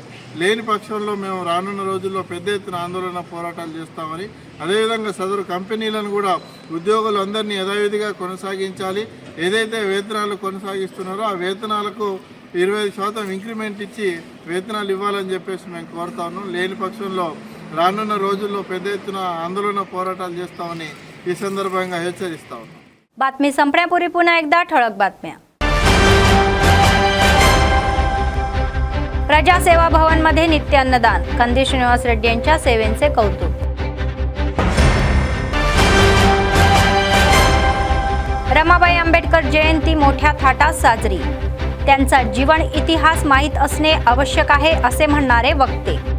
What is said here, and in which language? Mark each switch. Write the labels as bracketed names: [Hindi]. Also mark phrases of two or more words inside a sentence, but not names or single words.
[Telugu] లేని పక్షంలో మేము రానున్న రోజుల్లో పెద్ద ఎత్తున ఆందోళన పోరాటాలు చేస్తామని, అదేవిధంగా సదరు కంపెనీలను కూడా ఉద్యోగులు అందరినీ యథావిధిగా కొనసాగించాలి. ఏదైతే వేతనాలు కొనసాగిస్తున్నారో ఆ వేతనాలకు 25% ఇంక్రిమెంట్ ఇచ్చి వేతనాలు ఇవ్వాలని చెప్పేసి మేము కోరుతా ఉన్నాం. లేని పక్షంలో రానున్న రోజుల్లో పెద్ద ఎత్తున ఆందోళన పోరాటాలు చేస్తామని ఈ సందర్భంగా హెచ్చరిస్తా ఉన్నాం. [Marathi] बातमी संपण्यापूर्वी पुन्हा एकदा ठळक बातम्या. प्रजासेवा भवन मध्ये नित्य अन्नदान, कंदी श्रीनिवास रेड्डी यांच्या सेवेचे कौतुक. रमाबाई आंबेडकर जयंती मोठ्या थाटात साजरी, त्यांचा जीवन इतिहास माहीत असणे आवश्यक आहे असे म्हणणारे वक्ते.